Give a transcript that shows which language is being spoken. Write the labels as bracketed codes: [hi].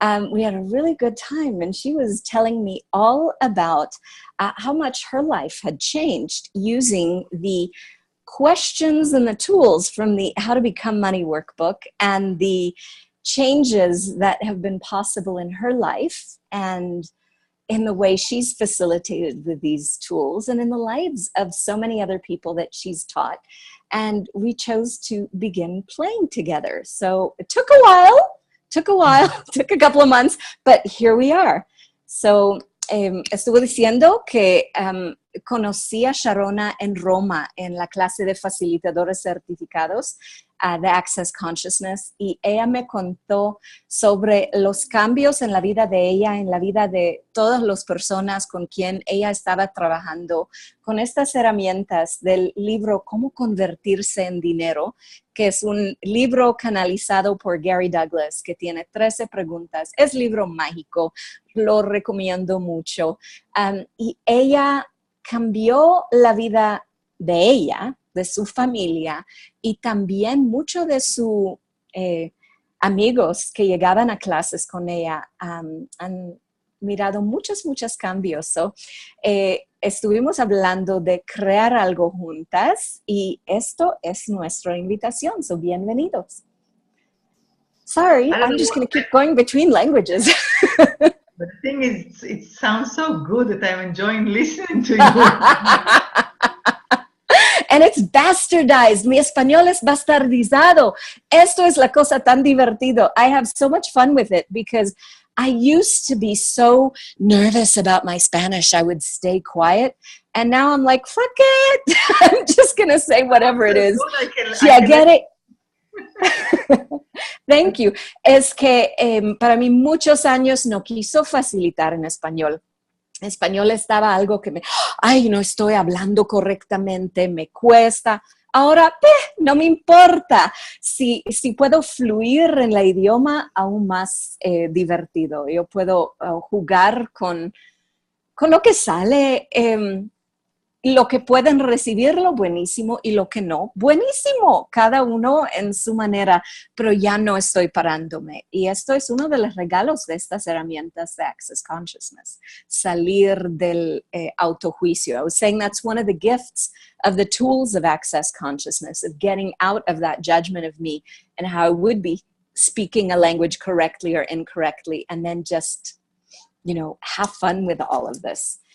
[en] We had a really good time, and she was telling me all about how much her life had changed using the questions and the tools from the How to Become Money workbook and the changes that have been possible in her life and in the way she's facilitated with these tools and in the lives of so many other people that she's taught. And we chose to begin playing together. So it took a while, took a couple of months, but here we are. [es] So estuvo diciendo que conocí a Sharona en Roma en la clase de facilitadores certificados de Access Consciousness, y ella me contó sobre los cambios en la vida de ella, en la vida de todas las personas con quien ella estaba trabajando, con estas herramientas del libro Cómo Convertirse en Dinero, que es un libro canalizado por Gary Douglas, que tiene 13 preguntas. Es libro mágico, lo recomiendo mucho. Y ella cambió la vida de ella, de su familia, y también muchos de sus amigos que llegaban a clases con ella han mirado muchos cambios. So, estuvimos hablando de crear algo juntas, y esto es nuestra invitación. So, bienvenidos. [en] Sorry, I'm just going to keep going between languages. But the thing is, it sounds so good that I'm enjoying listening to you. And it's bastardized. [es] Mi español es bastardizado. Esto es la cosa tan divertido. [en] I have so much fun with it because I used to be so nervous about my Spanish. I would stay quiet. And now I'm like, fuck it. I'm just going to say whatever it is. Yeah, get it? Thank you. [es] Es que para mí muchos años no quiso facilitar en español. En español estaba algo que no estoy hablando correctamente, me cuesta. Ahora, no me importa. Si puedo fluir en el idioma, aún más divertido. Yo puedo jugar con lo que sale. Lo que pueden recibirlo, buenísimo, y lo que no, buenísimo. Cada uno en su manera, pero ya no estoy parándome. Y esto es uno de los regalos de estas herramientas de Access Consciousness. Salir del autojuicio. [en] I was saying that's one of the gifts of the tools of Access Consciousness, of getting out of that judgment of me and how I would be speaking a language correctly or incorrectly, and then just, have fun with all of this.